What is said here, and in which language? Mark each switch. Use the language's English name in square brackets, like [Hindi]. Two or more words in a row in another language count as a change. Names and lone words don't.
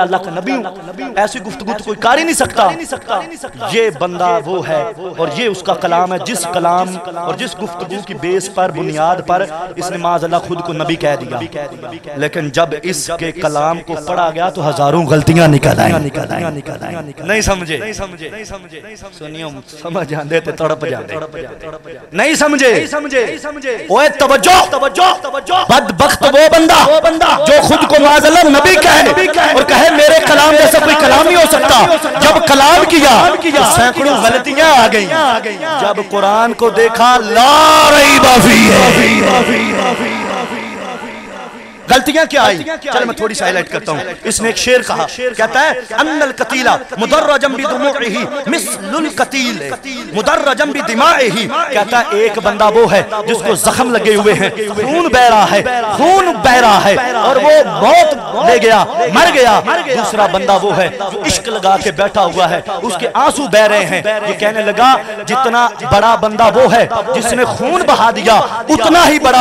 [Urdu] اللہ کا نبی ہوں ایسی گفتگو تو کوئی کر ہی نہیں سکتا یہ بندہ وہ ہے اور یہ اس کا کلام ہے جس کلام اور جس گفتگو کی بیس پر بنیاد پر اس نے معاذ اللہ خود کو نبی کہہ دیا لیکن جب اس کے کلام کو پڑھا گیا تو ہزاروں غلطیاں نکل آئیں نہیں سمجھے [Punjabi] سنیوں سمجھ آندے تے تڑپ جاندے [Urdu] نہیں سمجھے اوے توجہ بدبخت وہ بندہ جو خود کو معاذ اللہ نبی کہے اور کہے میرے کلام جیسا کوئی کلام نہیں ہو سکتا جب کلام کیا سینکڑوں غلطیاں آ گئیں جب قرآن کو دیکھا [Arabic] لا ریب [Urdu] فیہ غلطیاں کیا آئی چلے میں تھوڑی سا ہائلائٹ کرتا ہوں اس نے ایک شعر کہا کہتا ہے [Arabic] ان القتیلہ مدرجم بدموعہ مثل القتیل مدرجم بدمائہ [Urdu] کہتا ہے ایک بندہ وہ ہے جس کو زخم لگے ہوئے ہیں خون بہ رہا ہے اور وہ موت لے گیا مر گیا دوسرا بندہ وہ ہے جو عشق لگا کے بیٹھا ہوا ہے اس کے آنسو بہ رہے ہیں یہ کہنے لگا جتنا بڑا بندہ وہ ہے جس نے خون بہا دیا اتنا ہی بڑا